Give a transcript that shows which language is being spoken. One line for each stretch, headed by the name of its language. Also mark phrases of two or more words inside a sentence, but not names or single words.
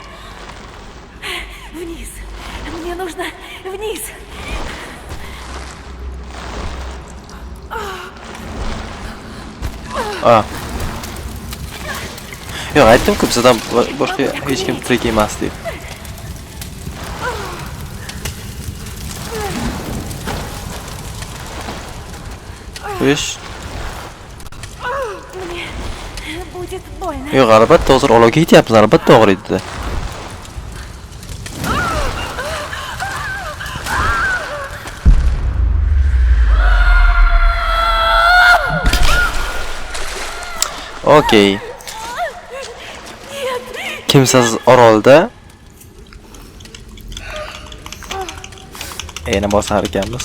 Russian: Вниз. Мне нужно вниз.
Uzbek: Yo'q, aytdim-ku, bizdan boshqa hech kim tirik emas deb. Ish.
Russian: Мне будет больно.
Uzbek: Yo'q, albatta hozir olovga ketyapmiz, albatta og'riydi. Okey. Kimsasiz orolda yana bosar ekanmiz.